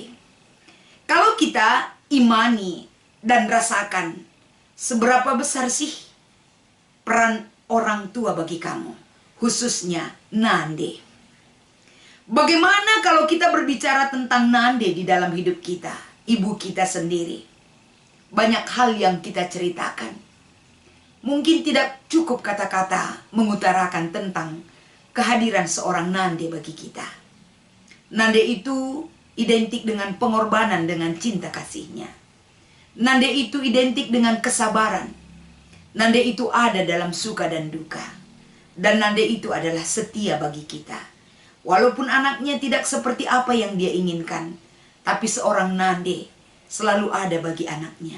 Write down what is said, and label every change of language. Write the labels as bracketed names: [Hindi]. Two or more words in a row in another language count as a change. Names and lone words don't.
[Indonesian] Kalau kita imani dan rasakan, seberapa besar sih peran orang tua bagi kamu, khususnya nande. Bagaimana kalau kita berbicara tentang nande di dalam hidup kita, ibu kita sendiri? Banyak hal yang kita ceritakan. Mungkin tidak cukup kata-kata mengutarakan tentang kehadiran seorang nande bagi kita. Nande itu identik dengan pengorbanan, dengan cinta kasihnya. Nande itu identik dengan kesabaran. Nande itu ada dalam suka dan duka. Dan nande itu adalah setia bagi kita. Walaupun anaknya tidak seperti apa yang dia inginkan, tapi seorang nande selalu ada bagi anaknya.